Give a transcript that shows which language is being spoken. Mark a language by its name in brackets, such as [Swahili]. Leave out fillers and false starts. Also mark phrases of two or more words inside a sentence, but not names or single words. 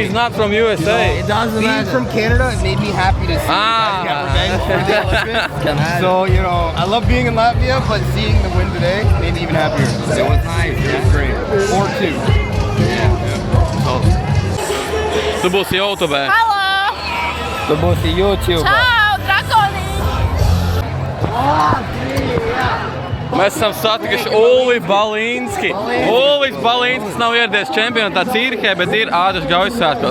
[English] He's not from USA. It doesn't Being matter. from Canada, it made me happy to see you guys get revenge for the Olympics. So, you know, I love being in Latvia, but seeing the win today made me even happier. It was nice. It was great. 4-2. [Latvian] Tu būsi YouTube. Halo! Tu būsi YouTube. Čau, drakonī! Mēs esam satikuši Ulvi Balīnski. Ulvis Balīnskis nav ieradies čempionātā Cīrihē, bet ir Ādažu Gaujas svētkos.